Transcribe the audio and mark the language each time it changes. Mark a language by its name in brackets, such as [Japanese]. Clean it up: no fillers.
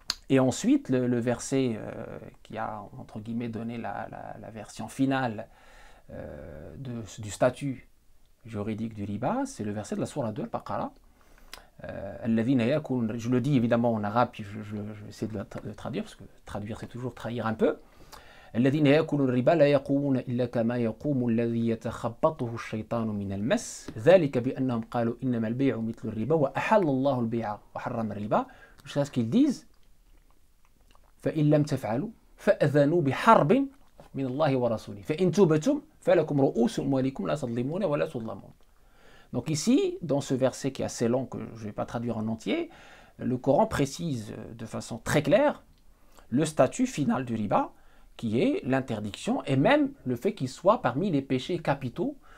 [French] Et ensuite, le verset qui a, entre guillemets, donné la version finale du statut juridique du riba, c'est le verset de la sourate 2, Al-Baqara. Je le dis évidemment en arabe, puis je vais essayer de le traduire, parce que traduire c'est toujours trahir un peu. [Arabic] الذين يأكلون الربا لا يقومون إلا كما يقوم الذي يتخبطه الشيطان من المس ذلك بأنهم قالوا إنما البيع مثل الربا وأحل الله البيع وحرم الربا. [French] Jusqu'à ce qu'ils disent [Arabic] فإن لم تفعلوا فأذنوا بحرب من الله ورسوله فإن تبتم فلكم رؤوس أموالكم لا تظلمون ولا تظلمون. [French] Donc ici, dans ce verset qui est assez long, que je ne vais pas traduire en entier, le Coran précise de façon très claire le statut final du riba, qui est l'interdiction, et même le fait qu'il soit parmi les péchés capitaux.